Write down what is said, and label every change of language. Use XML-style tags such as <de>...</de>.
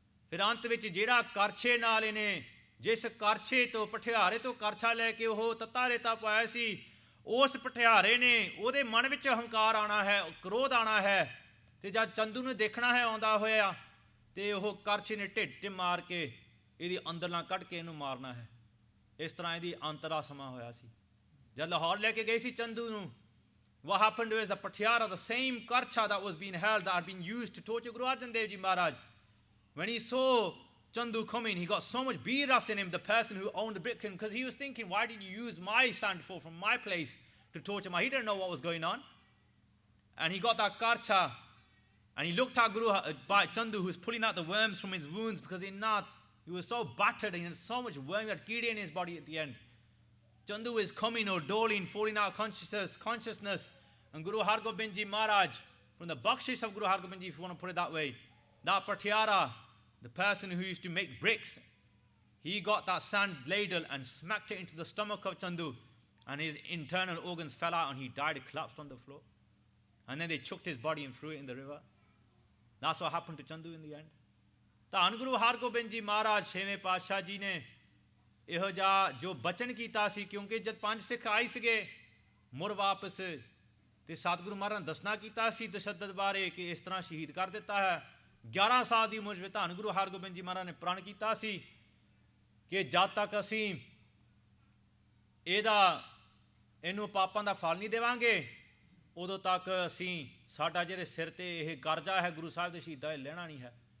<pa>ਫਿਰ ਅੰਤ ਵਿੱਚ ਜਿਹੜਾ ਕਰਛੇ ਨਾਲ ਇਹਨੇ, ਜਿਸ ਕਰਛੇ ਤੋਂ ਪਠਿਆਰੇ ਤੋਂ ਕਰਛਾ ਲੈ ਕੇ ਉਹ ਤੱਤਾ ਰੇਤਾ ਪਾਇਆ ਸੀ, ਉਸ ਪਠਿਆਰੇ ਨੇ ਉਹਦੇ ਮਨ ਵਿੱਚ ਹੰਕਾਰ ਆਉਣਾ ਹੈ, ਕ੍ਰੋਧ ਆਉਣਾ ਹੈ, ਤੇ ਜਦ ਚੰਦੂ ਨੂੰ ਦੇਖਣਾ ਹੈ ਆਉਂਦਾ ਹੋਇਆ, ਤੇ ਉਹ ਕਰਛੇ ਨੇ ਢਿੱਡ 'ਚ ਮਾਰ ਕੇ ਇਹਦੀ ਅੰਦਰਲਾਂ ਕੱਢ ਕੇ ਇਹਨੂੰ ਮਾਰਨਾ ਹੈ। ਇਸ ਤਰ੍ਹਾਂ ਇਹਦੀ ਅੰਤ ਦਾ ਸਮਾਂ ਹੋਇਆ ਸੀ। ਜਦ ਲਾਹੌਰ ਲੈ ਕੇ ਗਏ ਸੀ ਚੰਦੂ ਨੂੰ,</pa> <en>what happened was the Patiara, the same karcha that was being held, that had been used to torture Guru Arjan Dev Ji Maharaj, when he saw Chandu coming, he got so much biras in him, the person who owned the Brickham, because he was thinking, why did you use my sandful from my place to torture me? He didn't know what was going on. And he got that karcha, and he looked at Chandu, who was pulling out the worms from his wounds, because he was so battered and he had so much worm, he had kiri in his body at the end. Chandu is coming or doling, falling out of consciousness. And Guru Hargobind Ji Maharaj, from the bakshish of Guru Hargobind Ji, if you want to put it that way, that Patiara, the person who used to make bricks, he got that sand ladle and smacked it into the stomach of Chandu, and his internal organs fell out and he died, collapsed on the floor. And then they chucked his body and threw it in the river. That's what happened to Chandu in the end.</en> <pa>ਧੰਨ ਗੁਰੂ ਹਰਗੋਬਿੰਦ ਜੀ ਮਹਾਰਾਜ 6ਵੇਂ ਪਾਤਸ਼ਾਹ ਜੀ ਨੇ ਇਹੋ ਜਿਹਾ ਜੋ ਬਚਨ ਕੀਤਾ ਸੀ, ਕਿਉਂਕਿ ਜਦ 5 ਸਿੱਖ ਆਏ ਸੀਗੇ ਮੁੜ ਵਾਪਸ, ਤੇ ਸਤਿਗੁਰੂ ਮਹਾਰਾਜ ਨੇ ਦੱਸਣਾ ਕੀਤਾ ਸੀ ਤਸ਼ੱਦਦ ਬਾਰੇ ਕਿ ਇਸ ਤਰ੍ਹਾਂ ਸ਼ਹੀਦ ਕਰ ਦਿੱਤਾ ਹੈ। 11 ਸਾਲ ਦੀ ਉਮਰ ਵਿੱਚ ਧੰਨ ਗੁਰੂ ਹਰਗੋਬਿੰਦ ਜੀ ਮਹਾਰਾਜ ਨੇ ਪ੍ਰਣ ਕੀਤਾ ਸੀ ਕਿ ਜਦ ਤੱਕ ਅਸੀਂ ਇਹਨੂੰ ਪਾਪਾਂ ਦਾ ਫਲ ਨਹੀਂ ਦੇਵਾਂਗੇ, ਉਦੋਂ ਤੱਕ ਸਾਡਾ ਜਿਹੜੇ ਸਿਰ ਤੇ ਇਹ ਕਰਜ਼ਾ ਹੈ ਗੁਰੂ ਸਾਹਿਬ ਦੇ ਸ਼ਹੀਦਾਂ ਇਹ ਲੈਣਾ ਨਹੀਂ ਹੈ।</pa>